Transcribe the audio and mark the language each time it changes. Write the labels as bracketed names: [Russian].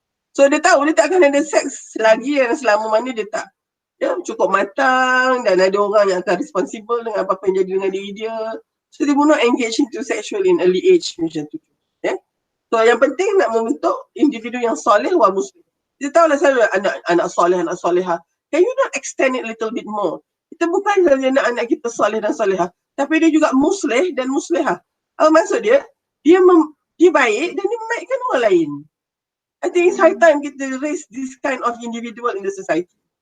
[Malay] So dia tahu dia tak akan ada seks lagi yang selama mana dia tak cukup matang, dan ada orang yang akan responsible dengan apa-apa yang jadi dengan diri dia. [English] So they will not engage into sexual in early age [Malay] macam tu. [English] Yeah? [Malay] So yang penting nak membentuk individu yang soleh wa muslim. Kita tahulah selalu anak soleh, anak soleha. [English] Can you not extend it a little bit more? [Malay] Kita bukan sahaja nak anak kita soleh dan soleha, tapi dia juga musleh dan musleha. Apa maksud dia? Dia dia baik dan dia memainkan orang lain. [English] I think it's high time kita raise this kind of individual in the society.